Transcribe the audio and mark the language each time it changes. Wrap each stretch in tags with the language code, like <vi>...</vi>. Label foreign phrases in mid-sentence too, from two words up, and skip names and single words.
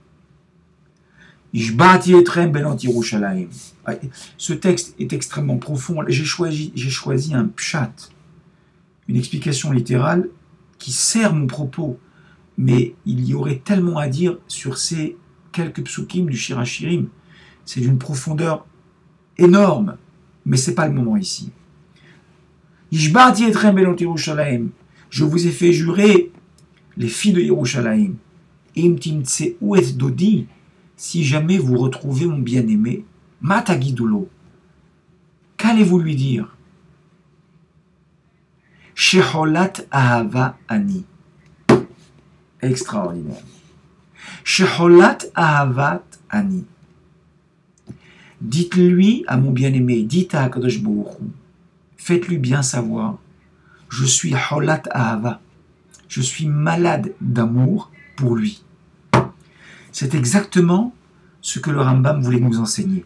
<he>השבעתי אתכם בנות ירושלים.</he> <fr>Ce texte est extrêmement profond. J'ai choisi un pshat, une explication littérale qui sert mon propos, mais il y aurait tellement à dire sur ces quelques psukim du Shirachirim. C'est d'une profondeur énorme, mais ce n'est pas le moment ici.</fr> <he>השבעתי אתכם בנות ירושלים.</he> <fr>Je vous ai fait jurer, les filles de Yerushalayim.</fr> <he>אם תמצאו את דודי.</he> <fr>Si jamais vous retrouvez mon bien-aimé, matagidulo. Qu'allez-vous lui dire?</fr> <he>שחולת אהבה אני.</he> <fr>Extraordinaire.</fr> <he>שחולת אהבת אני.</he> <fr>Dites-lui à mon bien-aimé, dites à Akadosh Baruch Hu, faites-lui bien savoir, je suis</fr> <he>חולת אהבה.</he> <fr>Je suis malade d'amour pour lui. C'est exactement ce que le Rambam voulait nous enseigner.</fr>